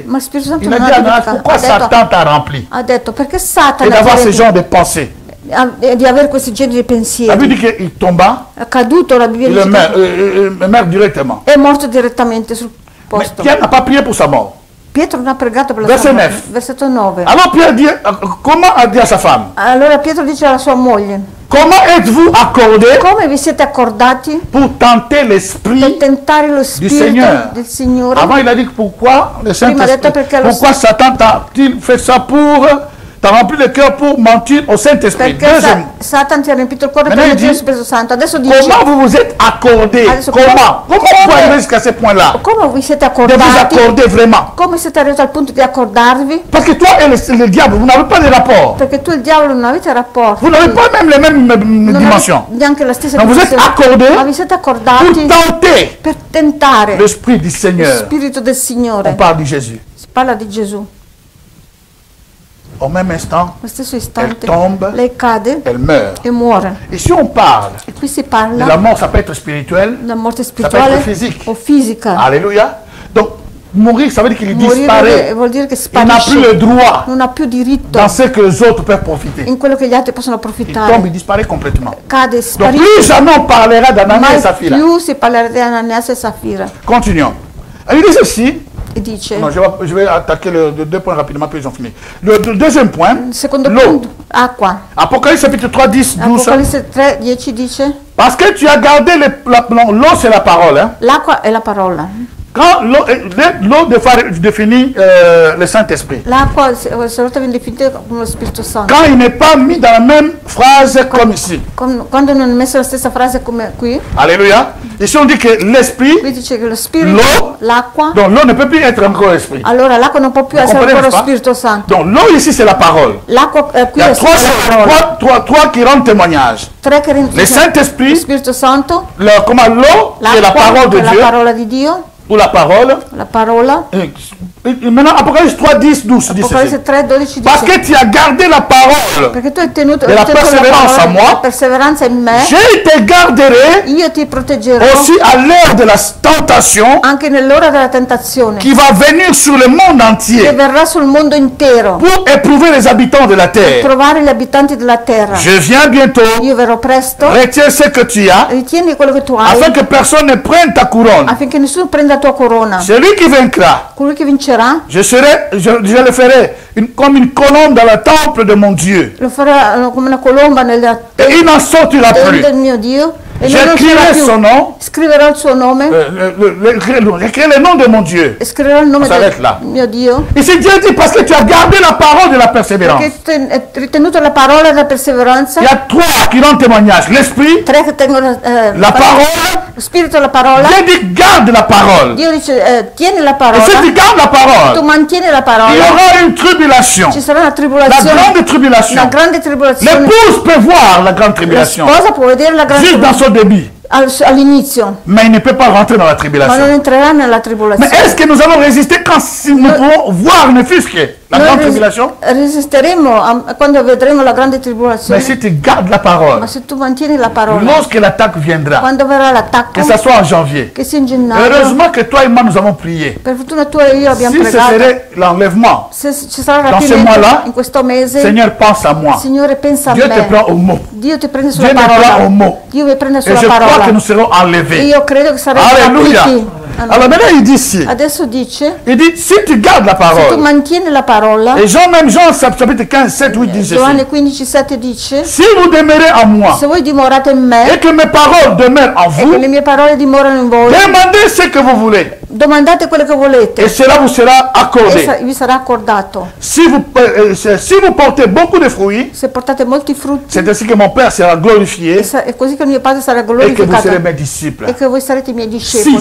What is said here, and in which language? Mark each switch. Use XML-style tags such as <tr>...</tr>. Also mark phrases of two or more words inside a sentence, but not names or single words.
<it>Ma Spirito Santo</it> <fr>Il a</fr> <it>non</it> <fr>dit</fr> <it>ha</it> <fr>à Ananias,</fr> <it>dimenticato.</it> <fr>pourquoi Satan t'a rempli?</fr> <it>Ha detto perché</it> <fr>Et</fr> <it>Satana</it> <fr>d'avoir ce</fr> <it>ti</it> <fr>genre de pensée.</fr> <it>di avere questi generi di</it> <fr>La</fr> <it>pensieri.</it> <fr>Bible dit qu'il tomba,</fr> <it>È caduto, la Bibbia</it> <fr>il</fr> <it>dice</it> <fr>meurt directement.</fr> <it>che è morto direttamente sul</it> <fr>Mais</fr> <it>posto.</it> <fr>Pierre n'a pas prié pour sa mort.</fr> <it>Pietro non ha pregato per la</it> <fr>Verset</fr> <it>sua morte.</it> <fr>9.</fr> <it>Versetto 9.</it> <fr>Alors Pierre dit, comment a dit à sa femme,</fr> <it>Allora Pietro dice alla sua moglie,</it> <fr>comment êtes-vous accordés</fr> <it>come vi siete accordati</it> <fr>pour tenter</fr> <it>per</it> <fr>l'esprit?</fr> <it>tentare lo spirito</it> <fr>Seigneur.</fr> <it>del Signore?</it> <fr>Avant il a dit pourquoi le</fr> <it>Prima ha detto</it> <fr>Saint-Esprit,</fr> <it>perché lo</it> <fr>pourquoi Satan t'a-t-il fait ça pour, t'as rempli le cœur pour mentir au Saint-Esprit?</fr> <it>Perché</it> <fr>Deuxième,</fr> <it>Satan ti ha riempito il cuore per</it> <fr>Maintenant, il</fr> <it>mentire</it> <fr>dit,</fr> <it>lo Spirito Santo. Adesso dice,</it> <fr>comment vous vous êtes accordés?</fr> <it>Adesso,</it> <fr>Comment</fr> <it>come-</it> <fr>vous pouvez arriver jusqu'à ce point-là?</fr> <it>come vi siete</it> <fr>De vous</fr> <it>accordati?</it> <fr>accorder vraiment.</fr> <it>Come siete arrivati al punto di accordarvi?</it> <fr>Parce que toi et le diable, vous n'avez pas de rapport.</fr> <it>Perché tu e il diavolo non avete rapporti.</it> <fr>Vous n'avez pas même les mêmes</fr> <it>Non</it> <fr>dimensions.</fr> <it>avete neanche la stessa</it> <fr>Non, vous êtes</fr> <it>dimensione.</it> <fr>accordés</fr> <it>Ma vi siete</it> <fr>pour</fr> <it>accordati</it> <fr>tenter</fr> <it>per tentare</it> <fr>l'Esprit du</fr> <it>lo</it> <fr>Seigneur.</fr> <it>Spirito del</it> <fr>On</fr> <it>Signore.</it> <fr>parle de Jésus.</fr> <it>Si parla di Gesù.</it> <fr>au même instant,</fr> <it>Allo stesso</it> <fr>elle</fr> <it>istante</it> <fr>tombe,</fr> <it>lei cade</it> <fr>elle meurt.</fr> <it>e muore.</it> <fr>Et si on parle</fr> <it>E qui si</it> <fr>de</fr> <it>parla</it> <fr>la mort, ça peut être spirituel,</fr> <it>della morte</it> <fr>ça peut être</fr> <it>spirituale</it> <fr>physique.</fr> <it>o fisica.</it> <fr>Alléluia. Donc, mourir, ça veut dire qu'il</fr> <it>Morire</it> <fr>disparaît.</fr> <it>vuol dire che</it> <fr>Il n'a plus le</fr> <it>sparisce,</it> <fr>droit</fr> <it>non ha più diritto</it> <fr>dans ce que les autres peuvent profiter.</fr> <it>in quello che gli altri possono</it> <fr>Il tombe,</fr> <it>approfittare.</it> <fr>il disparaît complètement.</fr> <it>Cade,</it> <fr>Donc,</fr> <it>sparisce.</it> <fr>plus jamais on parlera d'Anania et</fr> <it>Mai</it> <fr>Saphira.</fr> <it>più si parlerà di Ananias e Safira.</it> <fr>Continuons. Il dit ceci.</fr> <it>E dice,</it> <fr>Non, je vais attaquer les deux points rapidement, puis ils ont fini. Le deuxième point,</fr> <it>secondo</it> <fr>l'eau.</fr> <it>punto, acqua.</it> <fr>Apocalypse chapitre 3, 10, 12.</fr> <it>Apocalisse 3, 10 dice,</it> <fr>Parce que tu as gardé l'eau, c'est la parole. Hein.</fr> <it>l'acqua è la parola.</it> <fr>Quand l'eau définit le Saint-Esprit.</fr> <it>L'acqua, se volete viene definita come lo Spirito Santo.</it> <fr>Quand il n'est pas mis dans la même phrase comme ici.</fr> <it>Quando non è messa la stessa frase come qui,</it> <fr>Alléluia. Ici on dit que l'esprit,</fr> <it>qui dice che lo Spirito,</it> <fr>l'eau,</fr> <it>l'acqua,</it> <fr>donc l'eau ne peut plus être encore esprit.</fr> <it>allora l'acqua non può più essere</it> <fr>comprenez,</fr> <it>ancora lo</it> <fr>n'est-ce pas?</fr> <it>Spirito Santo.</it> <fr>Donc l'eau ici c'est la parole.</fr> <it>L'acqua qui</it> <fr>Il y a</fr> <it>è</it> <fr>trois</fr> <it>la parola.</it> <fr>choses, trois qui rendent témoignage.</fr> <it>Tre che</it> <fr>Le</fr> <it>rendono lo</it> <fr>Saint-Esprit,</fr> <it>Spirito Santo,</it> <fr>comment l'eau, c'est la</fr> <it>l'acqua,</it> <fr>parole de</fr> <it>che è la</it> <fr>Dieu,</fr> <it>parola di Dio,</it> <fr>ou la parole.</fr> <it>la parola.</it> <fr>Et maintenant, Apocalypse 3, 10, 12 dit</fr> <it>Apocalisse</it> <fr>ceci.</fr> <it>3, 12</it> <fr>Parce</fr> <it>dice,</it> <fr>que tu as gardé la parole,</fr> <it>perché tu hai tenuto della hai tenuto la perseveranza parola,</it> <fr>a moi,</fr> <it>la perseveranza in me,</it> <fr>je te garderai</fr> <it>io ti proteggerò</it> <fr>aussi à l'heure de la tentation</fr> <it>anche nell'ora della tentazione</it> <fr>qui va venir sur le monde</fr> <it>che</it> <fr>entier</fr> <it>verrà sul mondo intero</it> <fr>pour éprouver les habitants de la</fr> <it>per</it> <fr>terre.</fr> <it>trovare gli abitanti della terra.</it> <fr>Je viens bientôt,</fr> <it>Io verrò presto,</it> <fr>retiens ce que tu as,</fr> <it>ritieni quello che tu hai</it> <fr>afin que personne ne prenne ta couronne.</fr> <it>affinché nessuno prenda la tua corona.</it> <fr>Celui qui vaincra,</fr> <it>Colui che vincerà</it> <fr>je le ferai comme une colombe dans le temple de mon Dieu.</fr> <it>lo farà come una colomba nella</it> <fr>Et il n'en sortira</fr> <it>tenda</it> <fr>plus.</fr> <it>del mio Dio e non</it> <fr>J'écrirai</fr> <it>sarà più.</it> <fr>son nom,</fr> <it>Scriverò il suo nome</it> <fr>j'écrirai le nom de mon Dieu.</fr> <it>e scriverò il nome</it> <fr>Ça s'arrête là.</fr> <it>del mio Dio.</it> <fr>Ici Dieu dit parce que tu as gardé la parole de la persévérance.</fr> <it>Perché hai ritenuto la parola della perseveranza.</it> <fr>Il y a trois qui rendent témoignage. L'esprit,</fr> <it>Tre che tengono</it> <fr>la parole.</fr> <it>lo spirito e la parola.</it> <fr>Dieu dit garde la parole.</fr> <it>Dio dice tieni la</it> <fr>Et</fr> <it>parola,</it> <fr>si tu gardes la</fr> <it>tu</it> <fr>parole,</fr> <it>mantieni la</it> <fr>il y</fr> <it>parola,</it> <fr>aura une tribulation.</fr> <it>ci sarà una</it> <fr>La</fr> <it>tribolazione,</it> <fr>grande tribulation.</fr> <it>una grande tribolazione.</it> <fr>L'épouse peut voir la grande</fr> <it>La</it> <fr>tribulation</fr> <it>sposa può vedere la grande</it> <fr>juste dans son début,</fr> <it>all'inizio,</it> <fr>mais il ne peut pas rentrer dans la</fr> <it>ma non</it> <fr>tribulation.</fr> <it>entrerà nella</it> <fr>Mais</fr> <it>tribolazione.</it> <fr>est-ce que nous allons résister quand si nous pouvons voir ne fût-ce que la grande tribulation?</fr> <it>Resisteremo quando vedremo la grande</it> <fr>Mais</fr> <it>tribolazione.</it> <fr>si tu gardes la parole,</fr> <it>Ma se tu mantieni la parola,</it> <fr>lorsque l'attaque viendra,</fr> <it>quando verrà l'attacco,</it> <fr>que ce soit en janvier,</fr> <it>che sia in gennaio,</it> <fr>heureusement que toi et moi nous avons prié.</fr> <it>per fortuna tu e io abbiamo</it> <fr>Si ce</fr> <it>pregato.</it> <fr>serait l'enlèvement,</fr> <it>Se ci sarà</it> <fr>Dans ce</fr> <it>rapimento</it> <fr>mois-là,</fr> <it>in questo mese,</it> <fr>Seigneur, pense à moi.</fr> <it>Signore pensa a</it> <fr>Dieu te</fr> <it>me.</it> <fr>prend au mot.</fr> <it>Dio ti prende sulla</it> <fr>Dieu me prend</fr> <it>parola.</it> <fr>au mot.</fr> <it>Dio mi prende</it> <fr>Et</fr> <it>sulla</it> <fr>je crois</fr> <it>parola.</it> <fr>que nous serons</fr> <it>E</it> <fr>enlevés.</fr> <it>io credo che saremo</it> <fr>Alléluia.</fr> <it>rapiti.</it> <fr>Alors maintenant il dit ici,</fr> <it>Adesso dice,</it> <fr>il dit si tu gardes la</fr> <it>se tu</it> <fr>parole,</fr> <it>mantieni la parola,</it> <fr>et Jean chapitre 15, 7, 8 dit</fr> <it>Giovanni</it> <fr>ceci,</fr> <it>15, 7 dice,</it> <fr>si vous demeurez en moi</fr> <it>se voi dimorate in me</it> <fr>et que mes paroles demeurent en</fr> <it>e che</it> <fr>vous,</fr> <it>le mie parole dimorano in voi,</it> <fr>demandez ce que vous voulez</fr> <it>domandate quello che volete</it> <fr>et cela vous sera</fr> <it>e</it> <fr>accordé.</fr> <it>vi sarà accordato.</it> <fr>Si vous portez beaucoup de fruits,</fr> <it>Se portate molti frutti,</it> <fr>c'est ainsi que mon Père sera glorifié</fr> <it>è così che il mio Padre sarà</it> <fr>et que vous</fr> <it>glorificato</it> <fr>serez mes disciples.</fr> <it>e che voi sarete i miei</it> <fr>Si,</fr> <it>discepoli.</it>